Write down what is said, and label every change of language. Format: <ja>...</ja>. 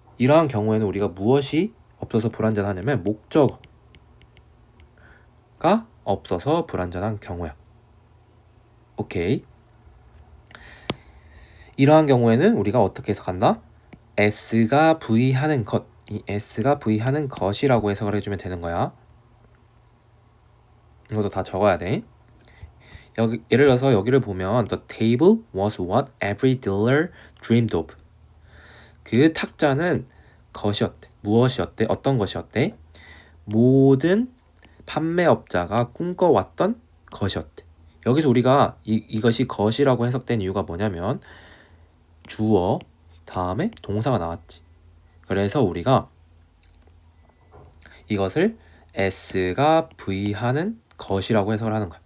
<ko>이러한 경우에는 우리가 무엇이 없어서 불완전하냐면 목적어가 없어서 불완전한 경우야. 오케이. 이러한 경우에는 우리가 어떻게 해석한다? S가 V하는 것, 이 S가 V하는 것이라고 해석을 해주면 되는 거야. 이것도 다 적어야 돼. 여기, 예를 들어서 여기를 보면</ko> <en>The table was what every dealer dreamed of.</en> <ko>그 탁자는 것이었대. 무엇이었대? 어떤 것이었대? 모든 판매업자가 꿈꿔왔던 것이었대. 여기서 우리가 이것이 것이라고 해석된 이유가 뭐냐면 주어 다음에 동사가 나왔지. 그래서 우리가 이것을 S가 V하는 것이라고 해석을 하는 거야.</ko>